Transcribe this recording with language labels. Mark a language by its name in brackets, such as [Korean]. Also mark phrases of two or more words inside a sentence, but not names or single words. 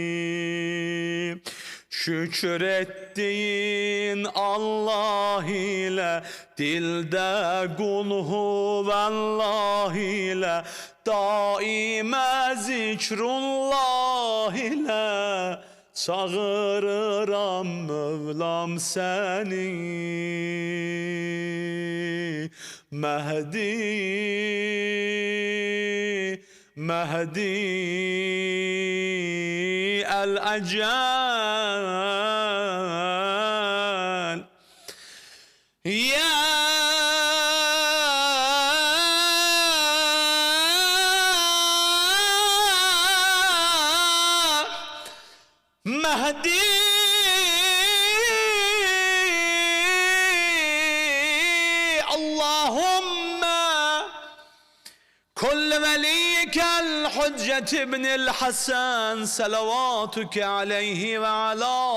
[Azerbaijani] Şükür etdiyin Allah ilə, dildə [Arabic] قل هو الله [Azerbaijani] ilə, daimə zikrullah ilə çağırıram Mövlam səni. [Arabic] مهدي، مهدي العجل يا مهدي اللهم كن لوليك الحجة ابن الحسن صلواتك عليه وعلى